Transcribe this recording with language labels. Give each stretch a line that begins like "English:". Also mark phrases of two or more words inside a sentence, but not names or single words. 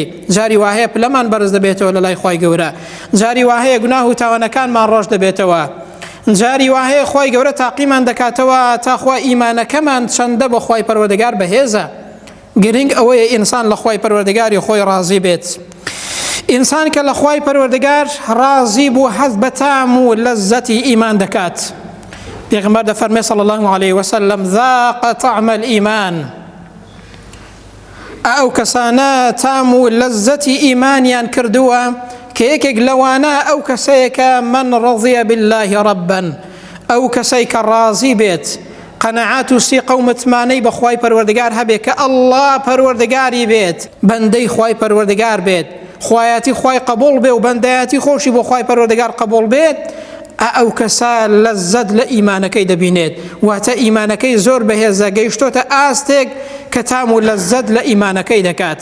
Central Kurdish: جاری وهەیە پلەمان بەرز دەبێتەوە لە لای خوای گەورە، جاری وهەیە گوناه و تاوانەکانمان ڕۆژ دەبێتەوە، جاری وهەیە خوای گەورە تاقیمان دەکاتەوە تاخوا ئیمانەکەمان چەندە بە خوای پەروەردگار بەهێزە. گرنگ ئەوەیە ئینسان لە خوای پەروەردگاری خۆی ڕازی بێت. ئینسان کە لە خوای پەروەردگار ڕازی بوو حەز بە تام و لەزەتی ئیمان دەکات. پێغەمبەر دەفەرمێ
Arabic: صلی الله علیه وسلم ذاق طعم الإيمان،
Central Kurdish: ئەو کەسانە تام و لەزەتی ئیمانیان کردووە کە یەکێک لەوانە ئەو کەسەیەکە
Arabic: من ڕضیە بالله ربا،
Central Kurdish: ئەو کەسەی کە ڕازی بێت قەنەعات و سیقە و متمانەی بە خوای پەروەردگار هەبێت کە ئەڵڵا پەروەردگاری بێت، بەندەی خوای پەروەردگار بێت، خوایەتی خوای قبول بێ و بەندایەتی خۆشی بۆ خوای پەروەردگار قبول بێت، ئەو کەسە لەزەت لە ئیمانەکەی دەبینێت، واتە ئیمانەکەی زۆر بەهێزە، گەیشتۆتە ئاستێک کە تام و لەزەت لە ئیمانەکەی دەکات.